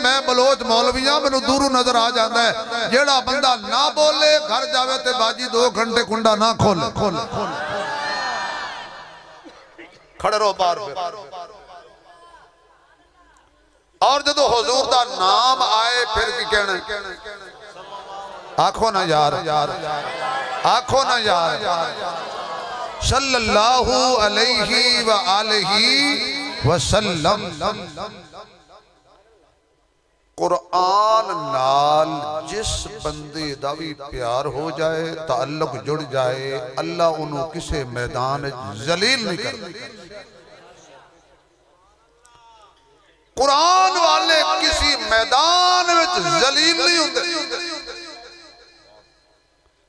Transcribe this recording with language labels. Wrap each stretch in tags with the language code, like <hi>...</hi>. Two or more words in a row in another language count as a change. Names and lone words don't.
<pa>میں بلوچ مولویاں مینوں دوروں نظر آ جاتا ہے جہڑا بندہ نہ بولے گھر جاوے تے باجی 2 گھنٹے کنڈا نہ کھولے کھڑے رہو باہر. اور جو حضور دا نام آئے پھر کی کہنا آکھو نہ یار آکھو نہ یار आखो ना यार</pa> <ar>صلى الله عليه و آله وسلم.</ar> <pa>قرآن نال جس بندے دا بھی پیار ہو جائے تعلق جڑ جائے</pa> <ur>اللہ انہوں نے کسی میدان ذلیل نہیں کرتا. قرآن والے کسی میدان میں ذلیل نہیں ہوں گے.</ur>